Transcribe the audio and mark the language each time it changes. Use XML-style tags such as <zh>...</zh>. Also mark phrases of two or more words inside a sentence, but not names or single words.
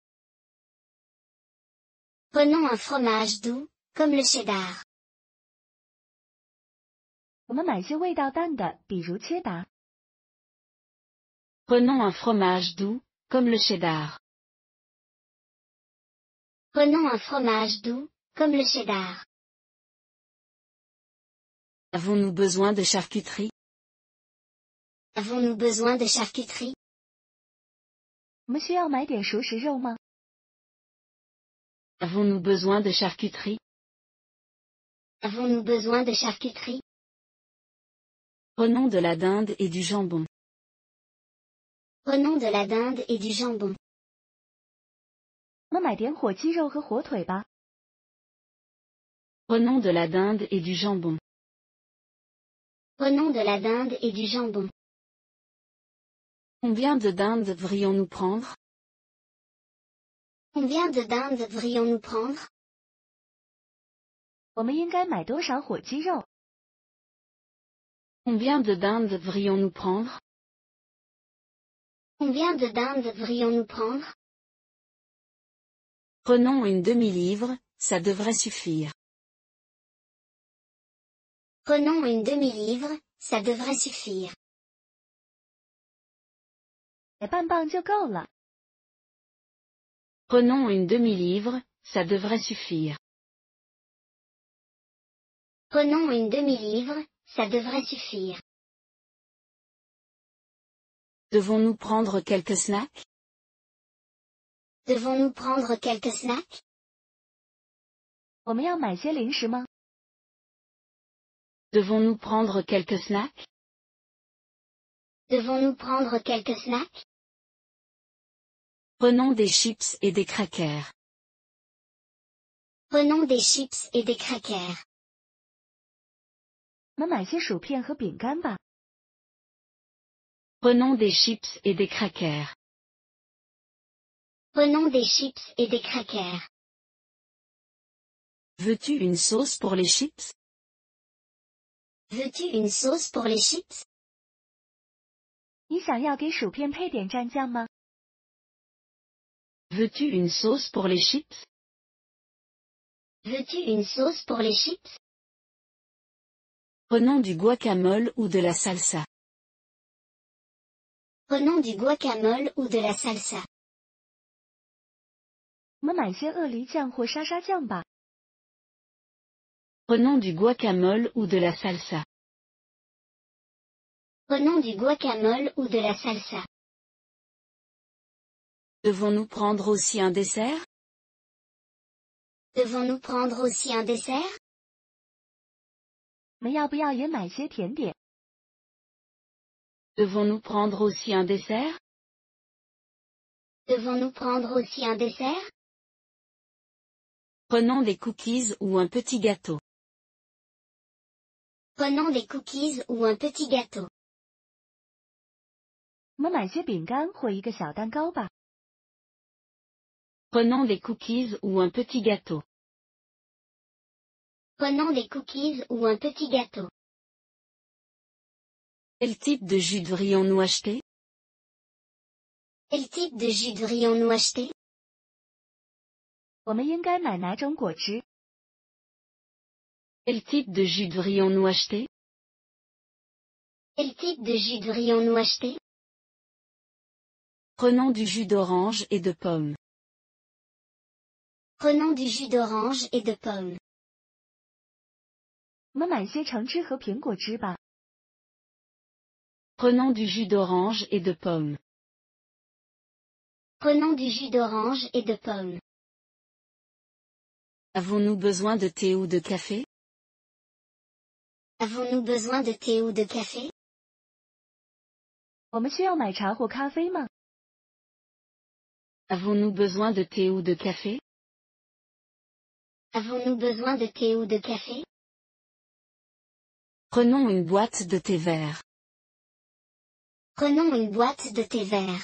<fr>Prenons un fromage doux, comme le cheddar.</fr> <zh>我们买些味道淡的，比如切达。</zh> <fr>Prenons un fromage doux, comme le cheddar. Prenons un fromage doux, comme le cheddar. Avons-nous besoin de charcuterie? Avons-nous besoin de charcuterie?</fr> <zh>我们需要买点熟食肉吗？</zh> <fr>Avons-nous besoin de charcuterie? Avons-nous besoin de charcuterie? Prenons de la dinde et du jambon. Prenons de la dinde et du jambon.</fr> <zh>我们买点火鸡肉和火腿吧。</zh> <fr>Prenons de la dinde et du jambon. Prenons de la dinde et du jambon. Combien de dindes devrions-nous prendre? Combien de dindes devrions-nous prendre?</fr> <zh>我们应该买多少火鸡肉？</zh> <fr>Combien de dindes devrions-nous prendre? Combien de dindes devrions-nous prendre? Prenons une demi-livre, ça devrait suffire. Prenons une demi-livre, ça devrait suffire.</fr> <zh>买半磅就够了。</zh> <fr>Prenons une demi-livre, ça devrait suffire. Prenons une demi-livre, ça devrait suffire. Devons-nous prendre quelques snacks? Devons-nous prendre quelques snacks?</fr> <zh>我们要买些零食吗？</zh> <fr>Devons-nous prendre quelques snacks? Devons-nous prendre quelques snacks? Prenons des chips et des crackers. Prenons des chips et des crackers.</fr> <zh>我们买些薯片和饼干吧。</zh> <fr>Prenons des chips et des crackers. Prenons des chips et des crackers. Veux-tu une sauce pour les chips? Veux-tu une sauce pour les chips?</fr> <zh>你想要给薯片配点蘸酱吗？</zh> <fr>Veux-tu une sauce pour les chips? Veux-tu une sauce pour les chips? Prenons du guacamole ou de la salsa. Prenons du guacamole ou de la salsa.</fr> <zh>我们买些鳄梨酱或沙沙酱吧。</zh> <fr>Prenons du guacamole ou de la salsa. Prenons du guacamole ou de la salsa. Devons-nous prendre aussi un dessert? Devons-nous prendre aussi un dessert?</fr> <zh>我们要不要也买些甜点？</zh> <fr>Devons-nous prendre aussi un dessert? Devons-nous prendre aussi un dessert? Prenons des cookies ou un petit gâteau. Prenons des cookies ou un petit gâteau.</fr> <zh>我们买些饼干或一个小蛋糕吧。</zh> <fr>Prenons des cookies ou un petit gâteau. Prenons des cookies ou un petit gâteau. Quel type de jus devrions-nous acheter? Quel type de jus devrions-nous acheter?</fr> <zh>我们应该买哪种果汁？</zh> <fr>Quel type de jus devrions-nous acheter? Quel type de jus devrions-nous acheter? Prenons du jus d'orange et de pomme. Prenons du jus d'orange et de pomme.</fr> <zh>我们买些橙汁和苹果汁吧。</zh> <fr>Prenons du jus d'orange et de pomme. Prenons du jus d'orange et de pomme. Avons-nous besoin de thé ou de café? Avons-nous besoin de thé ou de café?</fr> <zh>我们需要买茶或咖啡吗？</zh> <fr>Avons-nous besoin de thé ou de café? Avons-nous besoin de thé ou de café? Prenons une boîte de thé vert. Prenons une boîte de thé vert.</fr>